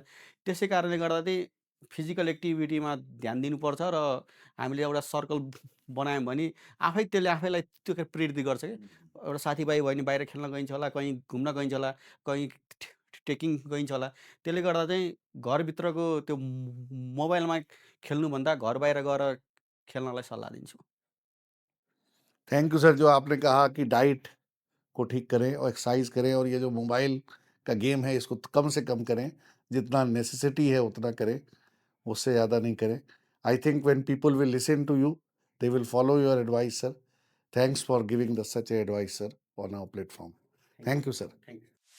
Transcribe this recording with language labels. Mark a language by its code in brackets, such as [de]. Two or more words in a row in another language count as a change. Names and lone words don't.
[ne] त्यसै कारणले गर्दा चाहिँ फिजिकल एक्टिभिटीमा ध्यान दिनुपर्छ र हामीले एउटा सर्कल बनायौँ भने त्यसले आफैलाई त्यो प्रेरित गर्छ क्या। एउटा साथीभाइ भयो भने बाहिर खेल्न गइन्छ होला, कहीँ घुम्न गइन्छ होला, कहीँ ट्रेकिङ गइन्छ होला। त्यसले गर्दा चाहिँ घरभित्रको त्यो मोबाइलमा खेल्नुभन्दा घर बाहिर गएर खेल्नलाई सल्लाह दिन्छु। [en] thank you [hi] सर, जो आपने कहा कि डाइट को ठीक करें और एक्सरसाइज करें और ये जो मोबाइल का गेम है इसको कम से कम करें, जितना नेसेसिटी है उतना करें, उससे ज़्यादा नहीं करें। [en] I think when people will listen to you, they will follow your advice sir. thanks for giving the such advice sir on our platform. thank you sir. thank you.